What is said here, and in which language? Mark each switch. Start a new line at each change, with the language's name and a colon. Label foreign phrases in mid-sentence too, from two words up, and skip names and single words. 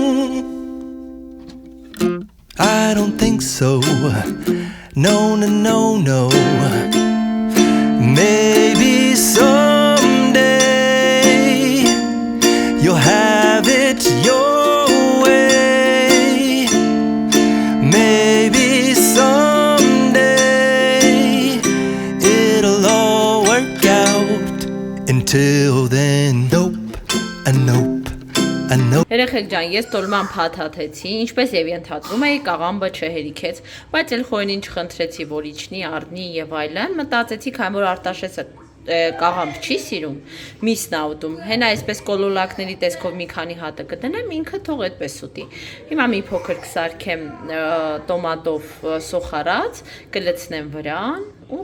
English: I don't think so no no no no maybe someday you'll have it your way maybe someday it'll all work out until then nope and nope
Armenian: Երեխեք ջան, ես տոլման փաթաթեցի, ինչպես եւ ենթադրում էի, կաղամբը չհերիքեց, բայց էլ խոյնին չխնդրեցի, որ իջնի, առնի եւ այլն, մտածեցի, քանի որ Արտաշեսը կաղամբ չի սիրում, միսն ա ուտում, հենա այսպես կոլոլակների տեսքով մի քանի հատը կդնեմ, ինքը թող այդպես ուտի։ Հիմա մի փոքր կսարքեմ տոմատով սոխարած, կլցնեմ վրան ու